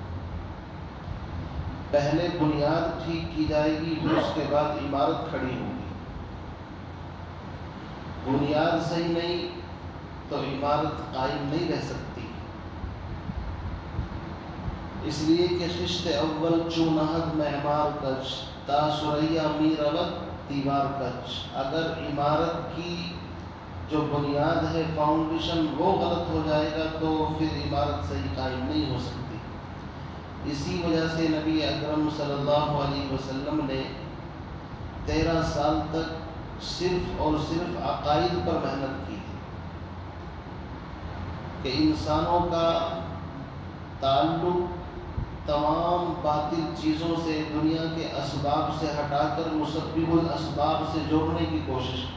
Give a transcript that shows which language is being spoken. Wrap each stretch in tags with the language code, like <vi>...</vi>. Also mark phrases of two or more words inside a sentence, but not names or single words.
<ur>پہلے بنیاد ٹھیک کی جائے گی، پھر اس کے بعد عمارت کھڑی ہوگی۔ بنیاد صحیح نہیں تو عمارت قائم نہیں رہ سکتی۔ اس لیے کہ</ur> <fa>خشت اول چونہد معمار کچ، تا سریا می رود دیوار کچ۔</fa> <ur>اگر عمارت کی جو بنیاد ہے، فاؤنڈیشن، وہ غلط ہو جائے گا تو پھر عمارت صحیح قائم نہیں ہو سکتی۔ اسی وجہ سے نبی اکرم</ur> <ar>صلی اللہ علیہ وسلم</ar> <ur>نے 13 سال تک صرف اور صرف عقائد پر محنت کی کہ انسانوں کا تعلق تمام باطل چیزوں سے، دنیا کے اسباب سے ہٹا کر مسبب الاسباب سے جوڑنے کی کوشش کی۔</ur>